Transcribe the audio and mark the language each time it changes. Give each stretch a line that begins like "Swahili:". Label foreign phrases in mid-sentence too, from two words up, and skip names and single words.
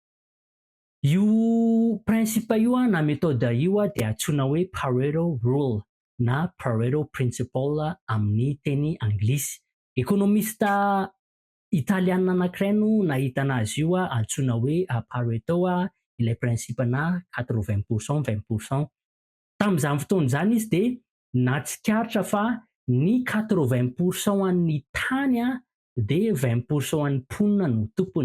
Malagasy: Io principe io na méthode io de antsoina hoe Pareto rule na Pareto principle amin'ny teny anglisy. Économiste italiana anankiray no nahita anazy io antsoina hoe Pareto ilay principe-na 80% 20%. Tamin'izany fotoana izany izy de nahatsikaritra fa ny 80% an'ny tany de 20% an'ny mponina no tompony.